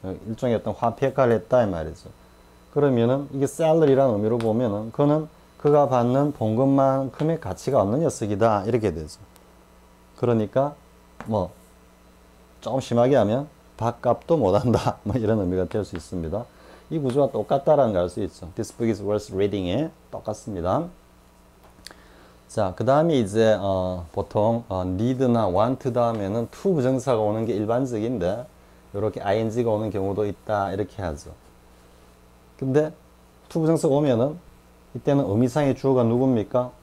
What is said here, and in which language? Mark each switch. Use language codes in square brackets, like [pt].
[ko] 일종의 어떤 화폐 역할을 했다 이 말이죠. 그러면은 이게 salary라는 의미로 보면은 그는 그가 받는 봉급만큼의 가치가 없는 녀석이다 이렇게 되죠. 그러니까 좀 심하게 하면 밥값도 못한다 이런 의미가 될 수 있습니다. 이 구조와 똑같다라는 걸 알 수 있죠. [en] This book is worth reading에 [ko] 똑같습니다. 자, 그 다음에 이제 보통 need나 want 다음에는 to 부정사가 오는 게 일반적인데 이렇게 ing가 오는 경우도 있다 이렇게 하죠. 근데 to 부정사가 오면은 이때는 의미상의 주어가 누굽니까?